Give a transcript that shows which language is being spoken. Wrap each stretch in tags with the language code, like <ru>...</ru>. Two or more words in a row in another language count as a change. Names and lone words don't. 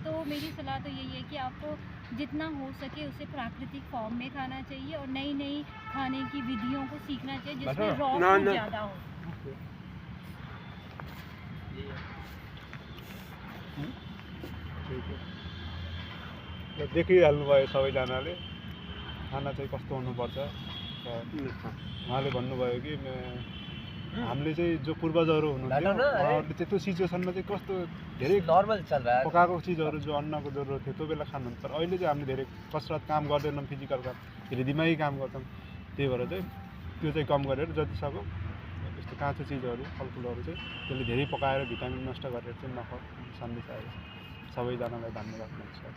<hi>तो मेरी सलाह तो यही है कि आपको जितना हो सके उसे प्राकृतिक फॉर्म में खाना चाहिए और नई नई खाने की विधियों को सीखना चाहिए जिसमें</hi> <en>raw food</en> <hi>ज़्यादा हो।</hi> <ne>ठीक है देखिहाल्नुभयो सबैजनाले खाना चाहिँ कस्तो हुनुपर्छ र उहाँले भन्नुभयो कि हामीले चाहिँ जो पूर्वजहरू हुनुहुन्थ्यो उहाँहरूले चाहिँ त्यो सिचुएसनमा चाहिँ कस्तो धेरै</ne> <hi>नॉर्मल चल रहा है।</hi> <ne>पकाएको चिजहरू जो अन्नको जरुरत थियो त्यो बेला खानुहुन्थ्यो तर अहिले चाहिँ हामीले धेरै कसरत काम गर्दैनौँ फिजिकल काम फेरि दिमागी काम गर्छौँ त्यही भएर चाहिँ त्यो चाहिँ कम गरेर जति सक्यो यस्तो काँचो चिजहरू फलफुलहरू चाहिँ त्यसले धेरै पकाएर भिटामिन नष्ट गरेर चाहिँ नखाऊ सन्देश आएको छ सबैजनालाई धन्यवाद हुन्छ।</ne>